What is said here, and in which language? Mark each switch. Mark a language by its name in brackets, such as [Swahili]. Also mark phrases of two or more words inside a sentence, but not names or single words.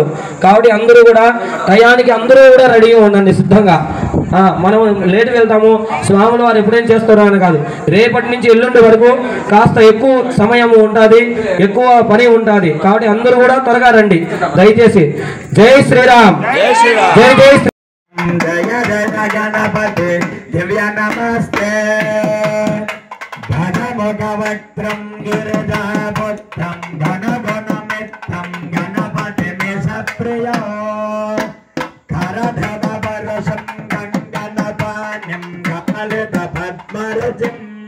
[Telugu] కాబట్టి అందరూ కూడా టయానికి అందరూ కూడా రెడీగా ఉండండి సిద్ధంగా. మనం లేట్ వెళ్తాము స్వాములు వారు ఎప్పుడేం చేస్తారో అని కాదు. రేపటి నుంచి ఎల్లుండి వరకు కాస్త ఎక్కువ సమయం ఉంటుంది, ఎక్కువ పని ఉంటుంది. కాబట్టి అందరూ కూడా త్వరగా రండి దయచేసి. జై శ్రీరామ్. జై జై [Sanskrit] जय जय गणपति दिव्य नमस्ते घनमुखवक्त्रं गिरिजापुत्रं घनगुणमित्रं गणपतिमेषप्रियो करधवरसं गङ्गनपाणिं कमलितपद्मरजं